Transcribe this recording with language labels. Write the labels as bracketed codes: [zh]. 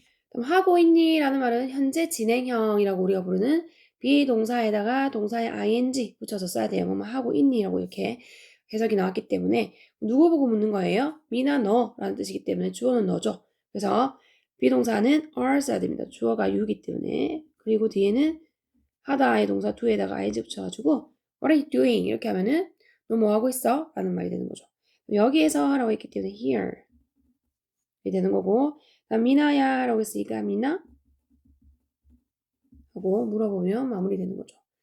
[ko] 그럼 하고 있니? 라는 말은 현재 진행형이라고 우리가 부르는 비동사에다가 동사의 ing 붙여서 써야 돼요. 그러면 하고 있니? 라고 이렇게 해석이 나왔기 때문에 누구 보고 묻는 거예요? 미나 너 라는 뜻이기 때문에 주어는 너죠. 그래서 비동사는 are 써야 됩니다. 주어가 you이기 때문에 그리고 뒤에는 하다의 동사 do에다가 ing 붙여가지고 [en] What are you doing? [ko] 이렇게 하면은 너 뭐 하고 있어? 라는 말이 되는 거죠. 여기에서 라고 했기 때문에 here 이 되는 거고 다음 미나야 라고 했으니까 미나 하고 물어보면 마무리되는 거죠.